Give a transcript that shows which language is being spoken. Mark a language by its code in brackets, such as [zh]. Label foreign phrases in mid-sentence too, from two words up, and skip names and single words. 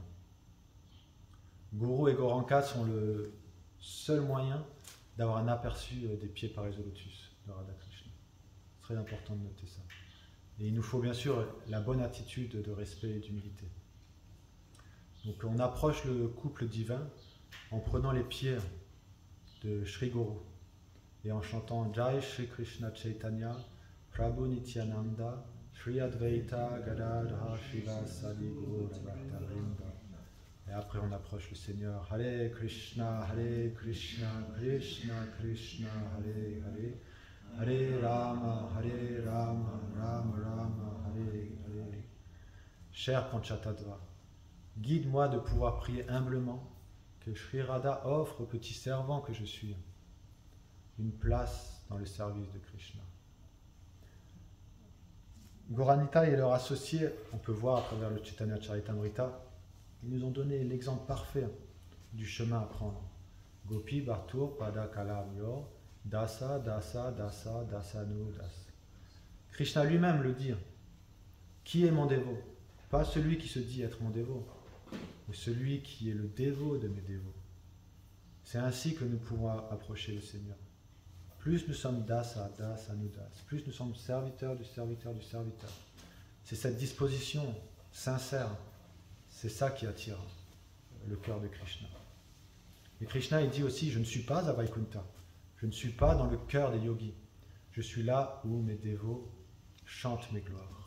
[fr] Guru et Gauranka sont le seul moyen d'avoir un aperçu des pieds parés au lotus de Radha Krishna. C'est très important de noter ça. Et il nous faut bien sûr la bonne attitude de respect et d'humilité. Donc on approche le couple divin en prenant les pieds de Sri Guru et en chantant Jai Shri Krishna Chaitanya, Prabhu Nityananda, Sri Advaita Gadadhara Shiva Sadi Guru Bhakta-vrinda. Et après on approche le Seigneur. Hare Krishna, Krishna Krishna, Hare Hare. Hare Rama, Rama Rama, Hare Hare. Cher Panchatattva, guide-moi de pouvoir prier humblement que Sri Radha offre au petit servant que je suis une place dans le service de Krishna. Gauranitai et leurs associés, on peut voir à travers le Chaitanya Charitamrita, ils nous ont donné l'exemple parfait du chemin à prendre. [sa] गोपी भर्तुः पद कमलयोः, दास, दास, दास, दासानु, दास. [fr] Krishna lui-même le dit. Qui est mon dévot? Pas celui qui se dit être mon dévot, mais celui qui est le dévot de mes dévots. C'est ainsi que nous pouvons approcher le Seigneur. plus nous sommes [sa] दास, दास, नुदास, [fr] plus nous sommes serviteurs du serviteur du serviteur. C'est cette disposition sincère, c'est ça qui attire le cœur de Krishna. Et Krishna, il dit aussi, je ne suis pas à Vaikuntha, je ne suis pas dans le cœur des yogis, je suis là où mes dévots chantent mes gloires.